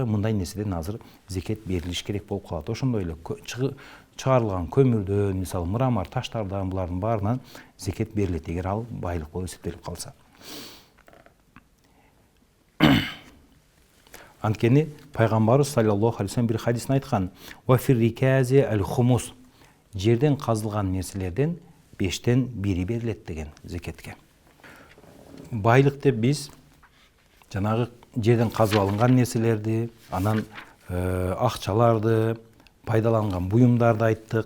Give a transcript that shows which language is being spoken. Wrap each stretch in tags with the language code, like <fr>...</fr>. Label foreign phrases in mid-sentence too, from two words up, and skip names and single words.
<ky>Мындай нерседен азыр зекет берилиш керек болуп калат. Ошондой эле чыгарылган көмүрдөн, мисалы мрамор таштардан, булардын баарынан зекет берилет, эгер ал байлык болуп эсептелип калса. Анткени пайгамбарыбыз</ky> <ar>صلى الله عليه وسلم</ar> <ky>бир хадисин айткан:</ky> <ar>"وفي الركاز الخمس",</ar> <ky>жерден казылган нерселерден 5тен 1 берилет деген зекетке. Байлык деп биз жанагы жерден казып алынган нерселерди, анан акчаларды, пайдаланган буюмдарды айттык.</ky>